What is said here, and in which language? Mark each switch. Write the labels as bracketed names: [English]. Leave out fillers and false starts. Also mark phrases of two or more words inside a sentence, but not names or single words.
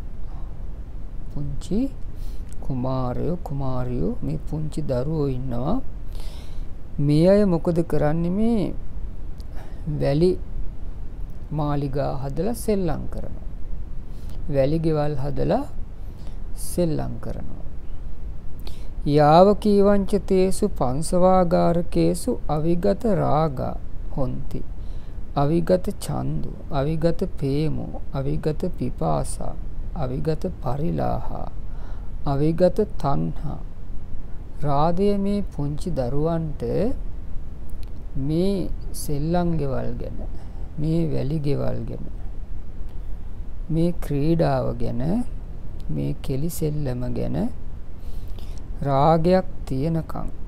[Sinhala] පුංචි කුමාරයෝ කුමාරියෝ මේ පුංචි දරුවෝ ඉන්නවා. මේ අය මොකද කරන්නේ? මේ වැලි මාලිගා හදලා සෙල්ලම් කරනවා. වැලි ගෙවල් හදලා සෙල්ලම් කරනවා. [Pali] යාව කීවංච තේසු පංසවාගාරකේසු අවිගත රාගා හොಂತಿ. අවිගත ඡන්දු, අවිගත ප්‍රේමෝ, අවිගත පිපාසා, අවිගත පරිලාහා, අවිගත තණ්හා. [Sinhala] රාදය මේ පුංචි දරුවන්ට මේ සෙල්ලම් ගෙවල් ගැන, මේ වැලි ගෙවල් ගැන, මේ ක්‍රීඩාව ගැන, මේ කෙලි සෙල්ලම ගැන රාගයක් තියනකම්,